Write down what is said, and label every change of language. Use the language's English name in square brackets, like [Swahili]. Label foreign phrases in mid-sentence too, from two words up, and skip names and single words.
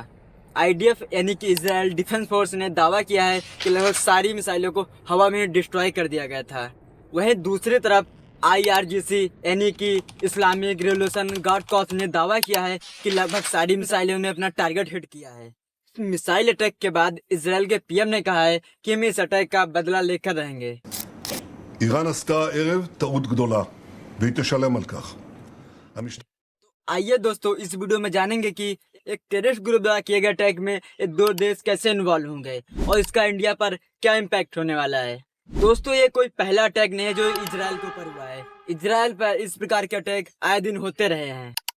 [Hindi] आईडीएफ यानी कि इजराइल डिफेंस फोर्स ने दावा किया है कि लगभग सारी मिसाइलों को हवा में डिस्ट्रॉय कर दिया गया था। वहीं दूसरी तरफ आईआरजीसी यानी कि इस्लामिक रिवोल्यूशन गार्ड कॉर्प्स ने दावा किया है कि लगभग सारी मिसाइलों ने अपना [English] target hit [Hindi] किया है। [English] missile attack [Hindi] के बाद इजराइल के पीएम ने कहा है कि हम इस अटैक का बदला लेकर रहेंगे। [Hebrew] איראן עשתה הערב טעות גדולה, והיא תשלם על כך. [Hindi] आइए दोस्तों, इस वीडियो में जानेंगे कि एक [English] terrorist group [Hindi] द्वारा किए गए अटैक में ये दो देश कैसे इन्वॉल्व होंगे और इसका इंडिया पर क्या इम्पैक्ट होने वाला है। दोस्तों, ये कोई पहला अटैक नहीं है जो इजराइल के ऊपर हुआ है। इजराइल पर इस प्रकार के अटैक आए दिन होते रहे हैं।